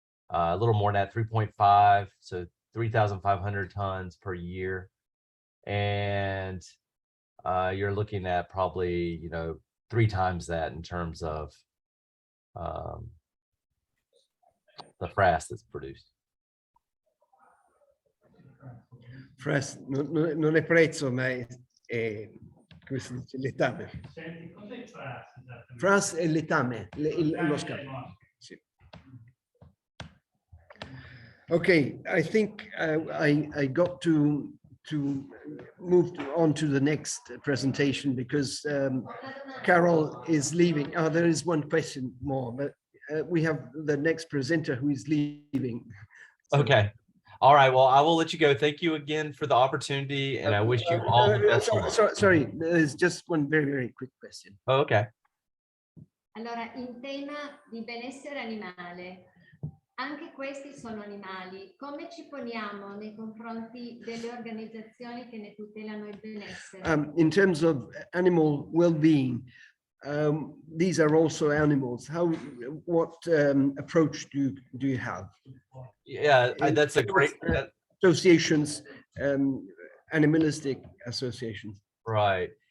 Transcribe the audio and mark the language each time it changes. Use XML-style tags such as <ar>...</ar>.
<en>A little more than that, 3.5, so 3,500 tons per year. And you're looking at probably, 3 times that in terms of the frass that's produced.</en> <it>Frass non è prezzo, ma è come si dice, letame. Senti, cos'è frass? esattamente? Frass è letame, lo scafo. Sì.</it> <en>Okay, I think I got to move on to the next presentation because Carol is leaving. Oh, there is one question more, but we have the next presenter who is leaving. So, Okay. All right. Well, I will let you go. Thank you again for the opportunity, and I wish you all the best of luck. sorry, there's just one very, very quick question. Oh, okay.</en> <it>Allora, in tema di benessere animale, anche questi sono animali. Come ci poniamo nei confronti delle organizzazioni che ne tutelano il benessere?</it> <en>In terms of animal well-being, these are also animals. What approach do you have? Yeah, that's a great. Associations, animalistic associations. Right.</en>